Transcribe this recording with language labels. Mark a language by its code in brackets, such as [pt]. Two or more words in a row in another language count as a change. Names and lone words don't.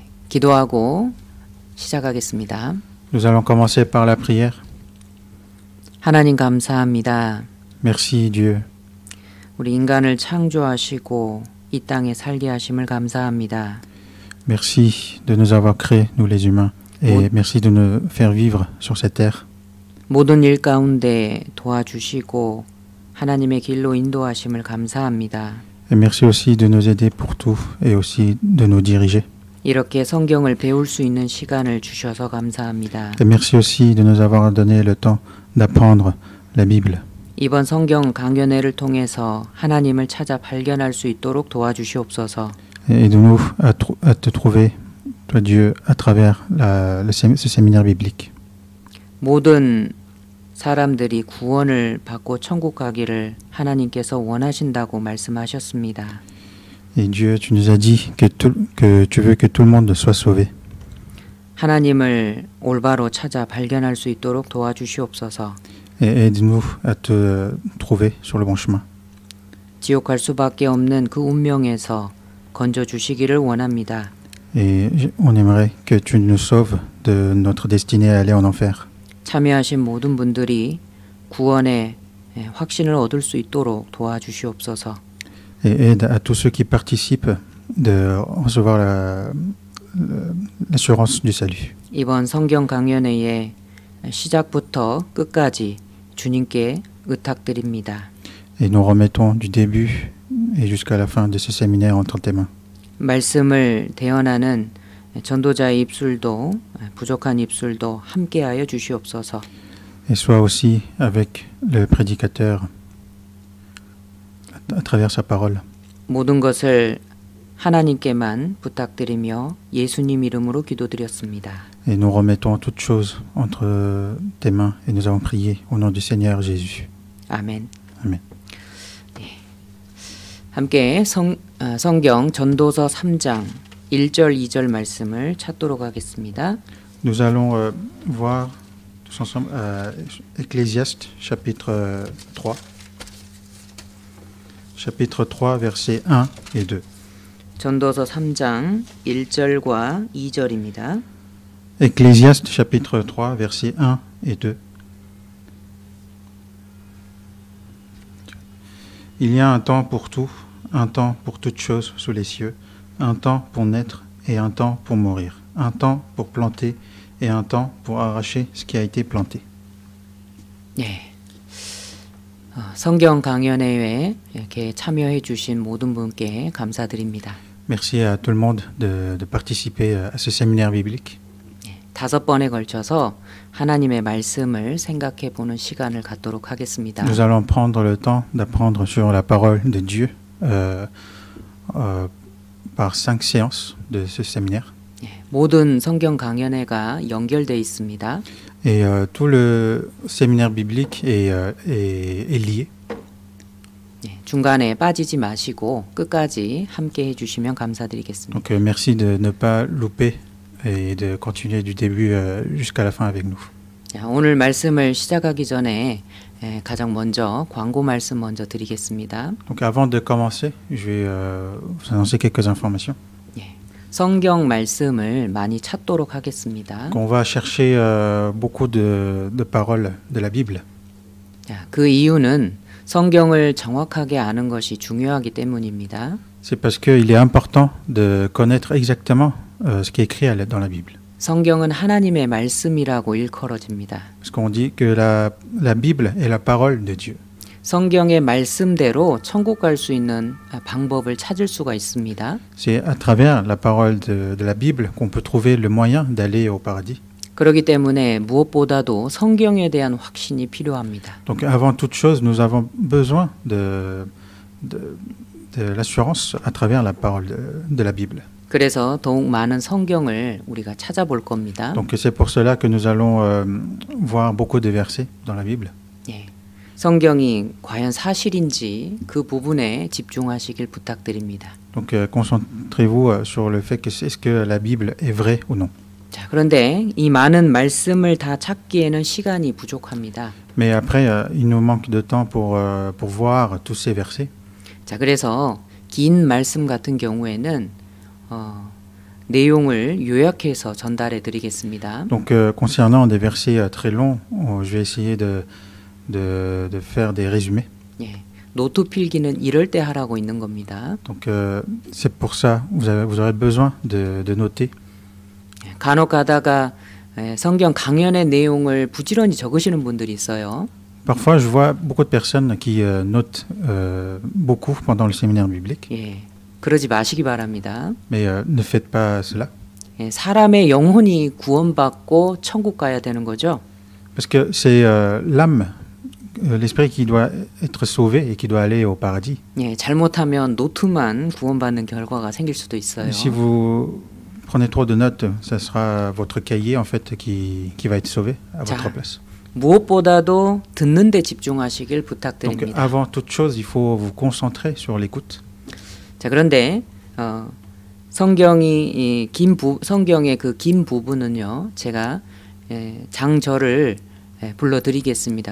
[ko] 기도하고 시작하겠습니다. [fr] Nous allons commencer par la prière. [ko] 하나님 감사합니다. [fr] Merci Dieu. [ko] 우리 인간을 창조하시고 이 땅에 살게 하심을 감사합니다. [fr] Merci de nous avoir créés, nous les humains, et merci de nous faire vivre sur cette terre. [ko] 모든 일 가운데 도와주시고 하나님의 길로 인도하심을 감사합니다. [fr] Et merci aussi de nous aider pour tout et aussi de nous diriger. [ko] 이렇게 성경을 배울 수 있는 시간을 주셔서 감사합니다. [fr] Et merci aussi de nous avoir donné le temps d'apprendre la Bible. [ko] 이번 성경 강연회를 통해서 하나님을 찾아 발견할 수 있도록 도와주시옵소서. [fr] Et aide-nous à te trouver, toi Dieu, à travers ce séminaire biblique. [ko] 모든 사람들이 구원을 받고 천국 가기를 하나님께서 원하신다고 말씀하셨습니다. [fr] Et Dieu, tu nous as dit que tu veux que tout le monde soit sauvé. [ko] 하나님을 올바로 찾아 발견할 수 있도록 도와주시옵소서. [fr] Et aide-nous à te trouver sur le bon chemin. [ko] 지옥 갈 수밖에 없는 그 운명에서 건져 주시기를 원합니다. [fr] Et on aimerait que tu nous sauves de notre destinée à aller en enfer. [ko] 참여하신 모든 분들이 구원의 확신을 얻을 수 있도록 도와주시옵소서. [fr] Et aide à tous ceux qui participent de recevoir l'assurance du salut. [ko] 이번 성경 강연회의 시작부터 끝까지 주님께 의탁드립니다. [fr] Et nous remettons du début et jusqu'à la fin de ce séminaire entre tes mains. [ko] 말씀을 대언하는 전도자의 입술도 부족한 입술도 함께하여 주시옵소서. [fr] Et sois aussi avec le prédicateur à travers sa parole. [ko] 모든 것을 하나님께만 부탁드리며 예수님 이름으로 기도드렸습니다. [fr] Et nous remettons toutes choses entre tes mains et nous avons prié au nom du Seigneur Jésus. [ko] 아멘. [fr] Amen. [ko] 네. 함께 성경 전도서 3장 1절 2절 말씀을 찾도록 하겠습니다. [fr] Nous allons voir tous ensemble Ecclésiaste chapitre 3. Chapitre 3 versets 1 et 2. [ko] 전도서 3장 1절과 2절입니다. [fr] Ecclésiaste chapitre 3 versets 1 et 2. Il y a un temps pour tout, un temps pour toutes choses sous les cieux, un temps pour naître et un temps pour mourir, un temps pour planter et un temps pour arracher ce qui a été planté. [ko] 네. 성경 강연회에 이렇게 참여해 주신 모든 분께 감사드립니다. [fr] Merci à tout le monde de participer à ce séminaire biblique. [ko] 5번에 걸쳐서 하나님의 말씀을 생각해 보는 시간을 갖도록 하겠습니다. [fr] Nous allons prendre le temps d'apprendre sur la parole de Dieu par 5 séances de ce séminaire. [ko] 모든 성경 강연회가 연결되어 있습니다. [fr] Et tout le séminaire biblique est lié. [ko] 중간에 빠지지 마시고 끝까지 함께 해주시면 감사드리겠습니다. [fr] Donc merci de ne pas louper et de continuer du début jusqu'à la fin avec nous. [ko] 오늘 말씀을 시작하기 전에 가장 먼저 광고 말씀 먼저 드리겠습니다. [fr] Donc avant de commencer, je vais vous annoncer quelques informations. [ko] 성경 말씀을 많이 찾도록 하겠습니다. [fr] On va chercher beaucoup de paroles de la Bible. [ko] 그 이유는 성경을 정확하게 아는 것이 중요하기 때문입니다. [fr] C'est parce qu'il est important de connaître exactement ce qui est écrit dans la Bible. [ko] 성경은 하나님의 말씀이라고 일컬어집니다. [fr] Parce qu'on dit que la Bible est la parole de Dieu. [ko] 성경의 말씀대로 천국 갈 수 있는 방법을 찾을 수가 있습니다. [fr] C'est à travers la parole de la Bible qu'on peut trouver le moyen d'aller au paradis. [ko] 그렇기 때문에 무엇보다도 성경에 대한 확신이 필요합니다. [fr] Donc avant toute chose, nous avons besoin de l'assurance à travers la parole de la Bible. [ko] 그래서 더욱 많은 성경을 우리가 찾아볼 겁니다. [fr] Donc c'est pour cela que nous allons voir beaucoup de versets dans la Bible. [ko] 성경이 과연 사실인지 그 부분에 집중하시길 부탁드립니다. [fr] Donc concentrez-vous sur le fait que est-ce que la Bible est vraie ou non. [ko] 자, 그런데 이 많은 말씀을 다 찾기에는 시간이 부족합니다. [fr] Mais après, il nous manque de temps pour voir tous ces versets. [ko] 자, 그래서 긴 말씀 같은 경우에는 내용을 요약해서 전달해 드리겠습니다. [fr] Donc, concernant des versets très longs, je vais essayer de faire des résumés. [ko] 예, 노트 필기는 이럴 때 하라고 있는 겁니다. [fr] Donc, c'est pour ça vous aurez besoin de noter. [ko] 예, 간혹 가다가 성경 강연의 내용을 부지런히 적으시는 분들이 있어요. [fr] Parfois, je vois beaucoup de personnes qui notent beaucoup pendant le séminaire biblique, [ko] 예, 그러지 마시기 바랍니다. [fr] mais ne faites pas cela. [ko] 예, 사람의 영혼이 구원받고 천국 가야 되는 거죠. [fr] Parce que c'est l'âme, l'esprit qui doit être sauvé et qui doit aller au paradis. [ko] 예, 잘못하면 노트만 구원받는 결과가 생길 수도 있어요. [fr] Et si vous prenez trop de notes, ça sera votre cahier en fait qui va être sauvé à [ko] 자, [fr] votre place. [ko] 무엇보다도 듣는 데 집중하시길 [fr] Donc [ko] 부탁드립니다. [fr] avant toute chose, il faut vous concentrer sur l'écoute. [ko] 자, 그런데 성경의 그 긴 부분은요, 제가 장절을 불러드리겠습니다.